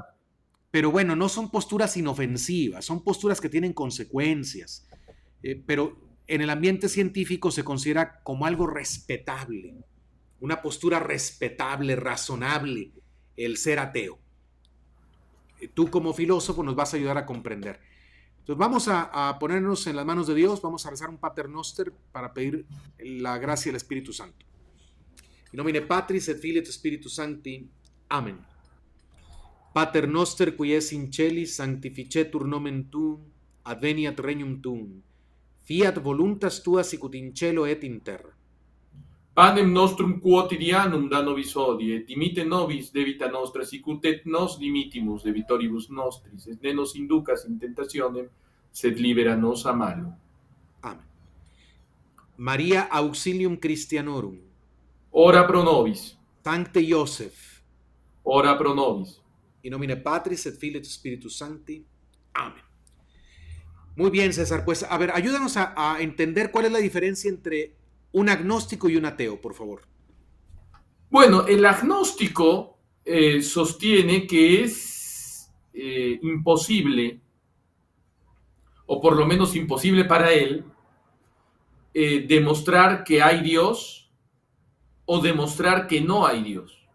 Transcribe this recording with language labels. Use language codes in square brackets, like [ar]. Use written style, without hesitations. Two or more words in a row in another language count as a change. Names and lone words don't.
[es] pero bueno, no son posturas inofensivas, son posturas que tienen consecuencias, pero en el ambiente científico se considera como algo respetable, una postura respetable, razonable, el ser ateo. Tú como filósofo nos vas a ayudar a comprender. Entonces vamos a ponernos en las manos de Dios, vamos a rezar un [la] Pater Noster [es] para pedir la gracia del Espíritu Santo. [la] In nomine Patris et Filii et Spiritus Sancti. Amén. Pater Noster qui es in celis, sanctificetur nomen tuum, adveniat regnum tuum. Fiat voluntas tua sicut in cielo et in terra. Panem nostrum quotidianum da nobis hodie, et dimitte nobis debita nostra, sicut et nos dimittimus debitoribus nostris, et ne nos inducas in tentationem, sed libera nos a malo. Amén. Maria auxilium Christianorum. Ora pro nobis. Sancte Joseph. Ora pro nobis. In nomine Patris et Filii et Spiritus Sancti. [es] Amén. Muy bien, César. Pues, a ver, ayúdanos a entender cuál es la diferencia entre un agnóstico y un ateo, por favor. Bueno, el agnóstico sostiene que es imposible, o por lo menos imposible para él, demostrar que hay Dios o demostrar que no hay Dios.